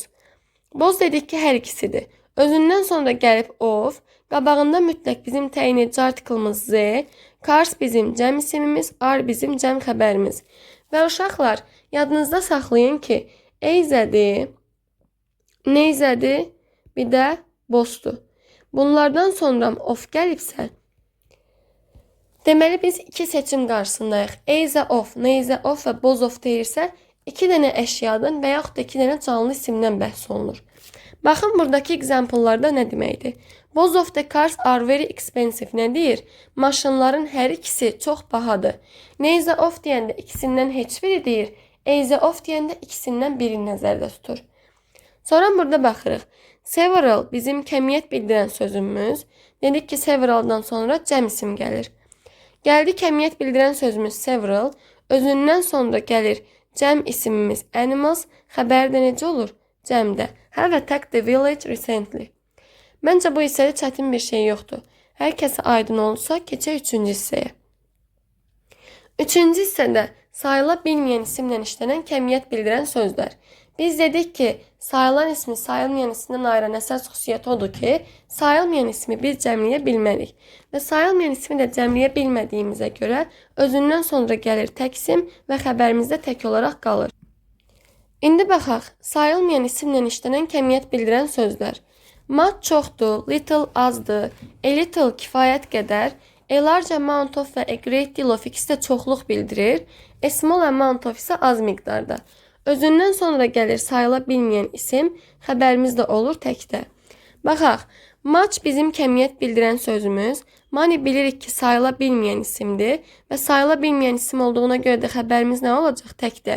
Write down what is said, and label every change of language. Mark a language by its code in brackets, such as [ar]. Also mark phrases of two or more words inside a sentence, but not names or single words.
[az] Both dedik ki, hər ikisidir. Özündən sonra gəlib of, qabağında mütləq bizim təyin edici artiklımız z, cars bizim cəm isimimiz, are bizim cəm xəbərimiz. Və uşaqlar, yadınızda saxlayın ki, eyzədir, neyzədir, bir də bothdur. Bunlardan sonra of gəlibsə, deməli biz iki seçim qarşısındayıq. [en] Eyzə of, neyzə of [az] və [en] both of [az] deyirsə, iki dənə əşyadan və yaxud da iki dənə canlı isimdən bəhs olunur. Baxın, buradakı example-larda nə deməkdir? [en] Both of the cars are very expensive. [az] Nə deyir? Maşınların hər ikisi çox bahadır. Neyzə of deyəndə ikisindən heç biri deyir. Eyzə of deyəndə ikisindən birini nəzərdə tutur. Sonra burada baxırıq. Several bizim kəmiyyət bildirən sözümüz. Dedik ki, severaldan sonra cəm isim gəlir. Gəldi kəmiyyət bildirən sözümüz several. Özündən sonra gəlir cəm isimimiz animals. Xəbər də necə olur? Cəmdə. [en] Have attacked the village recently. [az] Məncə bu hissədə çətin bir şey yoxdur. Hər kəsə aydın olsa, keçək üçüncü hissəyə. Üçüncü hissədə sayıla bilməyən isimlə işlənən kəmiyyət bildirən sözlər. Biz dedik ki, sayılan ismi sayılmayan isimdən ayıran əsas xüsusiyyət odur ki, sayılmayan ismi biz cəmləyə bilmərik. Və sayılmayan ismi də cəmləyə bilmədiyimizə görə özündən sonra gəlir tək isim və xəbərimizdə tək olaraq qalır. İndi baxaq, sayılmayan isimlə işlənən kəmiyyət bildirən sözlər. Much çoxdur, little azdır, [en] a little [az] kifayət qədər, [en] a large amount of və a great deal of [az] ikisi də çoxluq bildirir, [en] a small amount of [az] isə az miqdarda. Özündən sonra gəlir sayıla bilməyən isim, xəbərimiz də olur təkdə. Baxaq, much bizim kəmiyyət bildirən sözümüz, money bilirik ki sayıla bilməyən isimdir və sayıla bilməyən isim olduğuna görə də xəbərimiz nə olacaq təkdə.